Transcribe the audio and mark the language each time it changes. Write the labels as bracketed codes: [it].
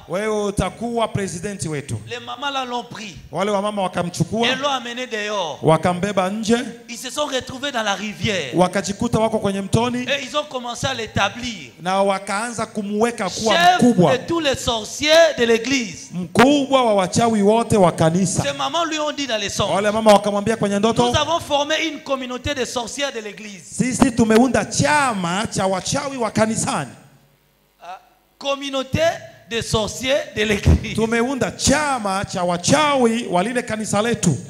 [sw] wewe utakuwa presidenti wetu. [fr] Les mamans là l'ont pris. [sw] Wale wa mama wakamchukua, [fr] Et l'ont amené dehors. [sw] wakambeba nje, [fr] Ils se sont retrouvés dans la rivière. [sw] wakajikuta wako kwenye mtoni, [fr] Et ils ont commencé à l'établir. [sw] na wakaanza kumweka kuwa [fr] Chef [sw] mkubwa, [fr] de tous les sorciers de l'église. [sw] mkubwa wa wachawi wote wa kanisa. [fr] Ces mamans lui ont dit dans les songes, [sw] Wale mama wakamwambia kwenye ndoto, [fr] nous avons formé une communauté de sorcières de l'église. [sw] sisi tumeunda chama cha wachawi wa kanisani. [fr] Communauté de sorciers de l'église. [sw] Tumeunda chama cha wachawi wa lile kanisa letu.